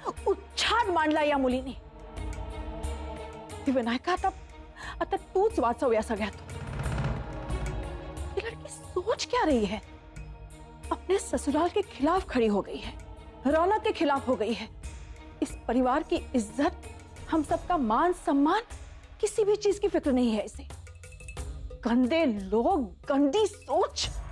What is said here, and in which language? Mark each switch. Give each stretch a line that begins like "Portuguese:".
Marathi: उच्छाद मांडला या मुलीने। विनायका, आता तूच वाचव या सगळ्यात।
Hindi: ये लड़की सोच क्या रही है? अपने ससुराल के खिलाफ खड़ी हो गई है, रौनक के खिलाफ हो गई है। इस परिवार की इज्जत, हम सबका मान सम्मान, किसी भी चीज की फिक्र नहीं है इसे। गंदे लोग, गंदी सोच।